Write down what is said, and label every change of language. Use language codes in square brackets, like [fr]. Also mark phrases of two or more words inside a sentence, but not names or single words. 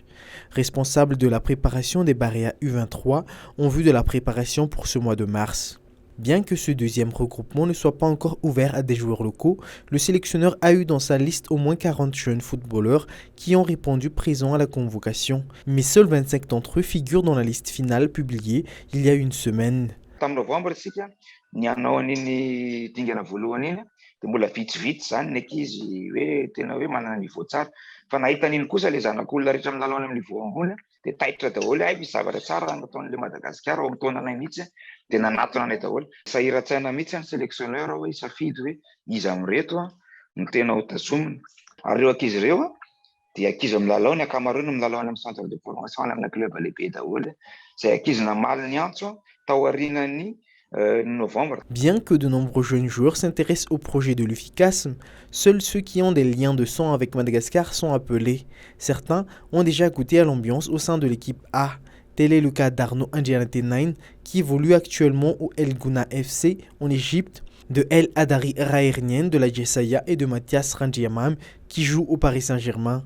[fr] Responsables de la préparation des Barea U23 en vue de la préparation pour ce mois de mars. Bien que ce deuxième regroupement ne soit pas encore ouvert à des joueurs locaux, le sélectionneur a eu dans sa liste au moins 40 jeunes footballeurs qui ont répondu présents à la convocation. Mais seuls 25 d'entre eux figurent dans la liste finale publiée il y a une semaine. [mg] Tamin'ny novembre isika nianao an'iny dingana voalohany iny dia mbola vitsivitsy zany ny ankizy hoe tena hoe manana niveau tsara fa nahita an'iny kosa le zanak'olona rehetra milalao amin'ny niveau ambony dia taitra daholo misy zavatra tsara nataon'le Madagasikara ao amin'ny taona anay mihitsy dia nanatona anay daholo. Sahiran-tsaina mihitsy ny sélectionneur hoe isafidy hoe iza amin'ireto no tena ho tazomina ary ireo ankizy ireo dia ankizy milalao ny ankamaroany milalao any amin'ny [fr] centre de formation [mg] any amin'ny club lehibe daholo izay ankizy namaly ny antso tao aorianan'ny novembre. [fr] Bien que de nombreux jeunes joueurs s'intéressent au projet de l'UFICASM, seuls ceux qui ont des liens de sang avec Madagascar sont appelés. Certains ont déjà goûté à l'ambiance au sein de l'équipe A. Tel est le cas d'Arnaud Andjanate9 qui évolue actuellement au El Gouna FC en Égypte, de El Adari Raernien de la Jessaya et de Mathias Rangiamam qui joue au Paris Saint-Germain.